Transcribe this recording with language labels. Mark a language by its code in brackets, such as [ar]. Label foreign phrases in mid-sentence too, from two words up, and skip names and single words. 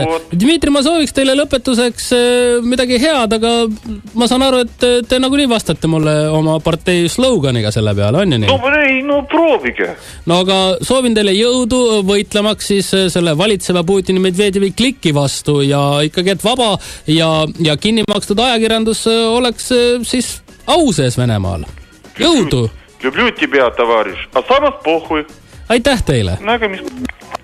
[et] Dmitri, ma sooviks teile lõpetuseks midagi head, aga ma saan aru, et te nagunii vastate mulle oma partei sloganiga selle peale, on ju nii? No proovige. No aga soovin teile jõudu võitlemaks siis selle valitseva Putini Medvedjevi kliki vastu ja ikkagi, et vaba ja kinni makstud ajakirjandus oleks siis au sees Venemaal. Jõudu! [ru] Люблю тебя, товарищ. А самос похуй. [et] Aitäh teile! Nägemist!